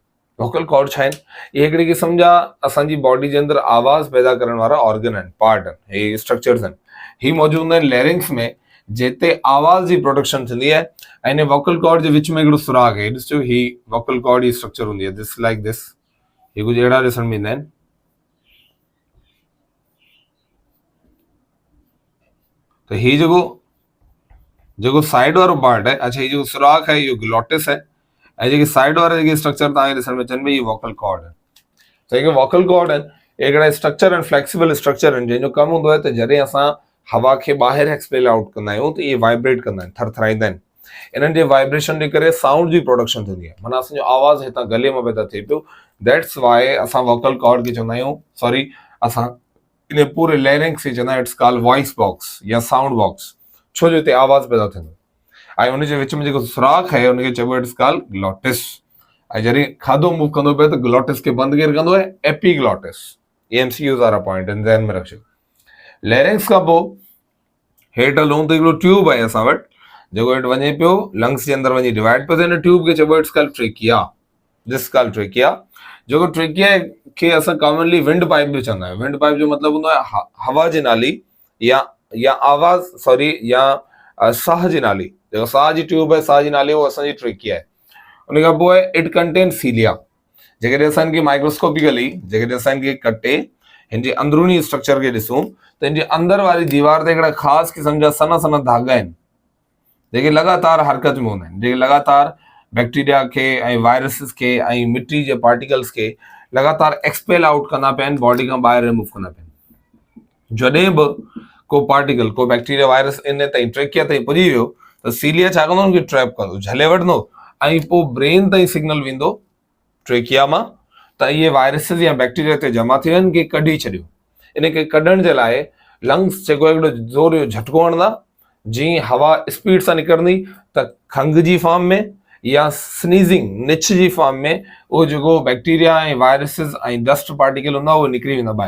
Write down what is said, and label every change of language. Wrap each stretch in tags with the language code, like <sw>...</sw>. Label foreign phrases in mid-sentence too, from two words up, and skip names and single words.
<en>vocal cord</en> <sd>छा आहिनि, इहे हिकिड़ी क़िस्म जा असांजी बॉडी जे अंदरि आवाज़ पैदा करण वारा ऑर्गन आहिनि, पार्ट आहिनि, हे स्ट्रक्चर्स आहिनि। ही मौजूदु हूंदा आहिनि लैरिंग्स में, जिते आवाज़ जी प्रोडक्शन थींदी आहे, ऐं इन</sd> <en>vocal cord</en> <sd>जे विच में हिकिड़ो सुराग आहे। ॾिसो ही</sd> <en>vocal cord</en> <sd>जी स्ट्रक्चर हूंदी आहे,</sd> <en>this like this.</en> <sd>ही कुझु अहिड़ा ॾिसण में ईंदा आहिनि। त ही जेको साइड वारो पार्ट आहे, अच्छा ही जेको सुराख आहे इहो ग्लॉटिस आहे, ऐं जेके साइड वारा जेके स्ट्रक्चर तव्हांखे ॾिसण में अचनि इहे</sd> <en>vocal cord</en> <sd>आहिनि। त जेके</sd> <en>vocal cord</en> <sd>आहिनि हिकिड़ा स्ट्रक्चर आहिनि,</sd> <en>flexible structure</en> <sd>आहिनि, जंहिंजो कमु हूंदो आहे त जॾहिं असां हवा खे ॿाहिरि</sd> <en>expel out</en> <sd>कंदा आहियूं त इहे वाइब्रेट कंदा आहिनि, थरथराईंदा आहिनि। इन्हनि जे वाइब्रेशन जे करे साउंड जी प्रोडक्शन थींदी आहे, माना असांजो आवाज़ हितां गले मां पैदा थिए पियो।</sd> <en>that's why</en> <sd>असां</sd> <en>vocal cord</en> <sd>खे चवंदा आहियूं, सॉरी असां इन पूरे लैरिंग्स खे चवंदा आहियूं</sd> <en>it's called voice box</en> <sd>या</sd> <en>sound box,</en> <sd>छो जो हिते आवाज़ पैदा थींदो। ऐं उनजे विच में जेको सुराख आहे उनखे चइबो आहे</sd> <en>it's called glottis.</en> <sd>ऐं जॾहिं खाधो मूव कंदो पियो त ग्लॉटिस खे बंदि केरु कंदो आहे, एपिग्लॉटिस। एमसीक्यूज़ वारा पॉइंट आहिनि, ज़हन में रखिजो। लैरिंग्स खां पोइ हेठि हलूं त हिकिड़ो ट्यूब आहे असां वटि, जेको हेठि वञे पियो लंग्स जे अंदरि वञी डिवाइड पियो थिए। हिन ट्यूब खे चइबो आहे</sd> <en>it's called trachea, this called trachea.</en> <sd>जेको ट्रेकिया खे असां</sd> <en>commonly wind pipe</en> <sd>बि चवंदा आहियूं।</sd> <en>wind pipe</en> <sd>जो मतिलबु हूंदो आहे हवा जी नाली या आवाज़, सॉरी या साह जी नाली। जेको साह जी ट्यूब आहे, साह जी नाली, उहा असांजी ट्रेकिया आहे। उन खां पोइ</sd> <en>it contain cilia.</en> <sd>जेकॾहिं असांखे माइक्रोस्कोपिकली जेकॾहिं असांखे कटे हिन जे अंदरूनी स्ट्रक्चर खे ॾिसूं त हिन जे अंदरि वारी दीवार ते हिकिड़ा ख़ासि क़िस्म जा सना सना धागा आहिनि, जेके लगातार हरकत में हूंदा आहिनि, जेके लगातार बैक्टीरिया खे ऐं वायरसिस खे ऐं मिट्टी जे पार्टिकल्स खे लगातार</sd> <en>expel out</en> <sd>कंदा पिया आहिनि, बॉडी खां ॿाहिरि रिमूव कंदा पिया आहिनि। जॾहिं बि को पार्टिकल, को</sd> <en>bacteria virus</en> <sd>इन ताईं ट्रेकिया ताईं पुॼी वियो त सीलिया छा कंदो, उनखे ट्रैप कंदो, झले वठंदो, ऐं पोइ ब्रेन ताईं सिग्नल वेंदो ट्रेकिया मां त इहे वायरसिस या बैक्टीरिया ते जमा थी वञनि, के कढी छॾियो। इनखे कढण जे लाइ लंग्स जेको हिकिड़ो ज़ोर जो झटको हणंदा, जीअं हवा स्पीड सां निकिरंदी त खंघि जी फॉर्म में या स्नीज़िंग निछ जी फॉर्म में उहो जेको बैक्टीरिया ऐं वायरसिस ऐं</sd> <en>dust particle</en> <sd>हूंदा उहे निकिरी वेंदा ॿाहिरि।</sd>